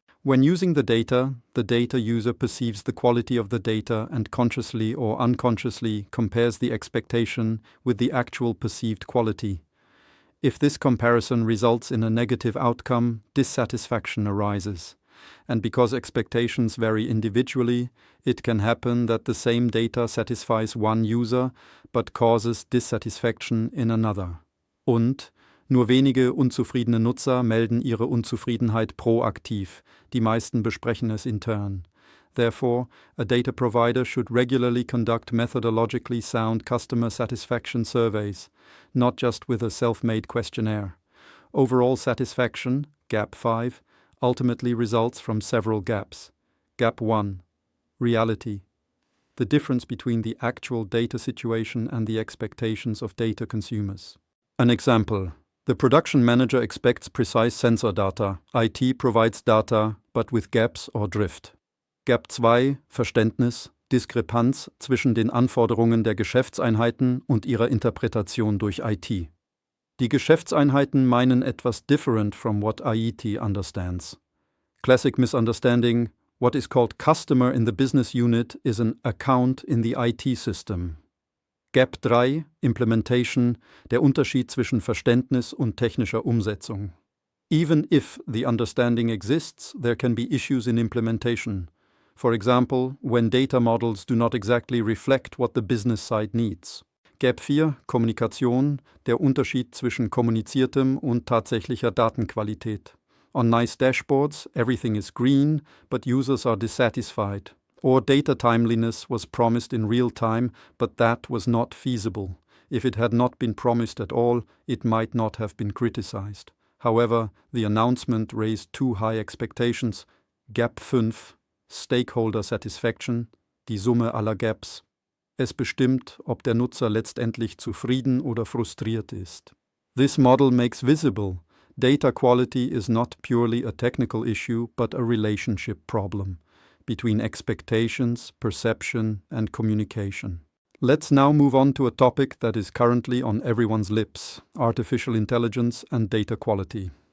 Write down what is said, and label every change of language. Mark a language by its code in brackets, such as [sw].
[en] When using the data user perceives the quality of the data and consciously or unconsciously compares the expectation with the actual perceived quality. If this comparison results in a negative outcome, dissatisfaction arises. And because expectations vary individually, it can happen that the same data satisfies one user but causes dissatisfaction in another. [de] Und nur wenige unzufriedene Nutzer melden ihre Unzufriedenheit proaktiv, die meisten besprechen es intern. [en] Therefore, a data provider should regularly conduct methodologically sound customer satisfaction surveys, not just with a self-made questionnaire. Overall satisfaction, Gap 5, ultimately results from several gaps. Gap 1. Reality. The difference between the actual data situation and the expectations of data consumers. An example. The production manager expects precise sensor data. IT provides data, but with gaps or drift. [de] Gap 2. Verständnis. Diskrepanz zwischen den Anforderungen der Geschäftseinheiten und ihrer Interpretation durch IT. Die Geschäftseinheiten meinen etwas [en] different from what IT understands. Classic misunderstanding. What is called customer in the business unit is an account in the IT system. [de] Gap 3, Implementation, der Unterschied zwischen Verständnis und technischer Umsetzung. [en] Even if the understanding exists, there can be issues in implementation. For example, when data models do not exactly reflect what the business side needs. [de] Gap 4, Kommunikation, der Unterschied zwischen kommuniziertem und tatsächlicher Datenqualität. [en] On nice dashboards, everything is green, but users are dissatisfied. Or data timeliness was promised in real time, but that was not feasible. If it had not been promised at all, it might not have been criticized. However, the announcement raised too high expectations. [de] Gap 5, [en] Stakeholder Satisfaction, [de] die Summe aller Gaps. Es bestimmt, ob der Nutzer letztendlich zufrieden oder frustriert ist. [en] This model makes visible data quality is not purely a technical issue, but a relationship problem between expectations, perception, and communication. Let's now move on to a topic that is currently on everyone's lips: artificial intelligence and data quality.